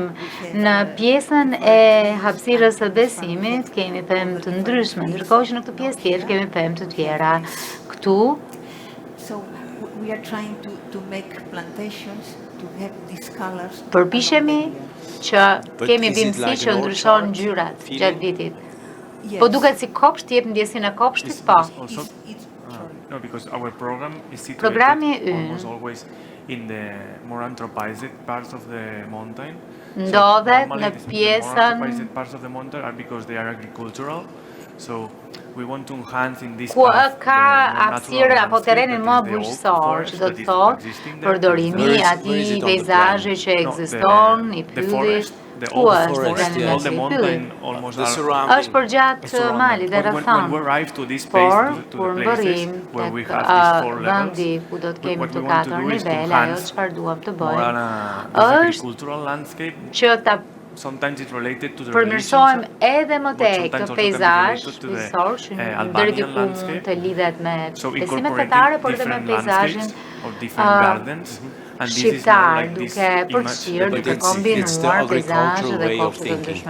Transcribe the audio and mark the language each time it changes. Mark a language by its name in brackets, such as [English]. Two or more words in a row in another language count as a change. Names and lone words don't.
[Albanian] Në pjesën e hapësirës së besimit kemi pemë të ndryshme, ndërkohë që në këtë pjesë tjetër kemi pemë të tjera. Këtu përpiqemi që kemi bimësi që ndryshon ngjyrat gjatë vitit. Po duket si kopsht, jep ndjesinë e kopshtit, po. [English] No, because our program is [Albanian] Programi [English] situated [Albanian] ynë [English] almost always in the more anthropized parts of the mountain. [Albanian] ndodhet në pjesën [English] parts of the mountain are because they are agricultural. So we want to enhance in this [Albanian] ku [English] path [Albanian] ka hapësirë apo terrenin më bujqësor, që do të thotë përdorimi i atij peizazhi që ekziston, i pyllit, ku është [English] all the mountain almost are [Albanian] është përgjatë malit dhe rrethon. Por, kur mbërrim tek vendi ku do të kemi të katër nivele, ajo çfarë duam të bëjmë është që ta përmirësojmë edhe më tej këtë peizazh kryesor që deri diku mund të lidhet me besimet fetare, por edhe me peizazhin shqiptar, duke përfshirë, duke kombinuar peizazhe dhe kopshte të ndryshme.